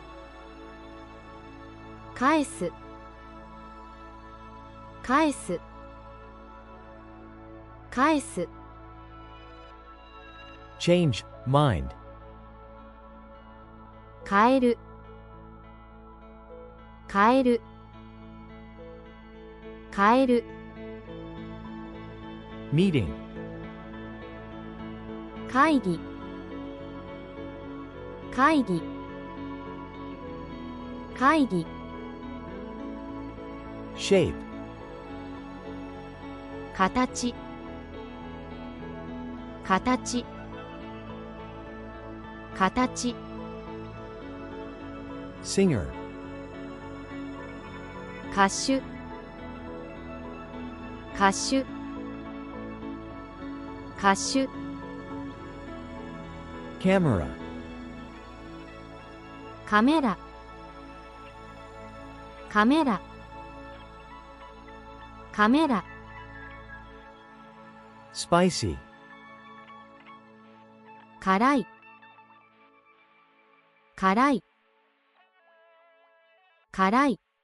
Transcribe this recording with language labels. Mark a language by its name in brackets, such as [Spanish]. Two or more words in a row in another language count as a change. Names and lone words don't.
[Japanese] 返す返す返す [English] Change, mind. [Japanese] 変える変える変える [English] Meeting. [Japanese] 会議会議会議 [English] Shape. [Japanese] 形形形 [English] Singer. [Japanese] 歌手歌手歌手 [English] Camera. [Japanese] カメラカメラカメラ [English] Spicy. [Japanese] 辛い辛い辛い